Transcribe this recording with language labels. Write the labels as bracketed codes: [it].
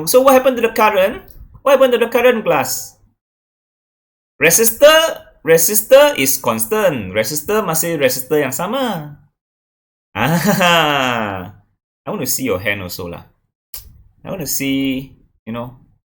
[en] So what happened to the current? What happened to the current, class? Resistor is constant. [id] Resistor masih resistor yang sama. [en] I want to see your hand also lah. I want to see, you know.